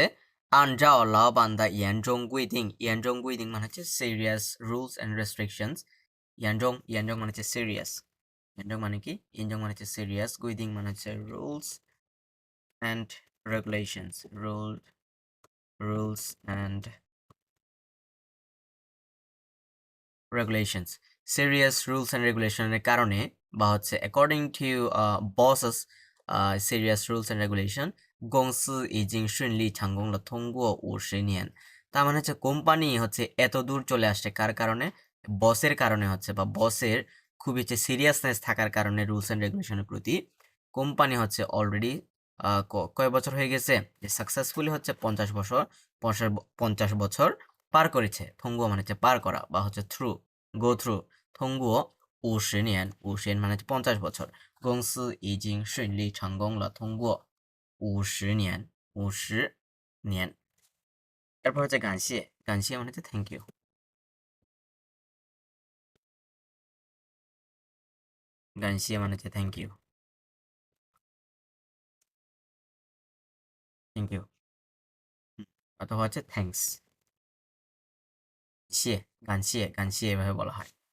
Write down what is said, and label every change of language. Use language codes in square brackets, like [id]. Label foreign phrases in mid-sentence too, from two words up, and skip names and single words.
[zh] 按照老板的严重规定，严重规定 [bn] মানে হচ্ছে [en] serious rules and restrictions। [bn] 严重 মানে হচ্ছে serious। 严重 মানে কি? 严重 মানে হচ্ছে serious, 规定 মানে হচ্ছে [en] rules and regulations। rules and regulations। serious rules and regulations [bn] এর কারণে বা হচ্ছে [en] according to bosses serious rules and regulation [zh] 公司已经顺利成功了通过50年 [bn] তার মানে হচ্ছে কোম্পানি হচ্ছে এত দূর চলে আসছে কার কারণে? বসের কারণে হচ্ছে, বা বসের খুবই হচ্ছে সিরিয়াসনেস থাকার কারণে [en] rules and regulations [bn] প্রতি কোম্পানি হচ্ছে অলরেডি কয় বছর হয়ে গেছে যে সাকসেসফুলি হচ্ছে 50 বছর 50 বছর পার করেছে। থঙ্গুও মানে হচ্ছে পার করা বা হচ্ছে থ্রু, [en] go through. [bn] থঙ্গুও 50年50মানে হচ্ছে 50 বছর। [zh] 公司已经顺利成功了通过50年 50年。 [bn] এরপর হচ্ছে গানশিয়ে, গানশিয়ে মানে হচ্ছে [en] thank you, [bn] গানশিয়ে মানে হচ্ছে [en] thank you, thank you [bn] অথবা হচ্ছে থ্যাঙ্কস, [zh] 谢，感谢，感谢 [bn] এভাবে বলা হয়।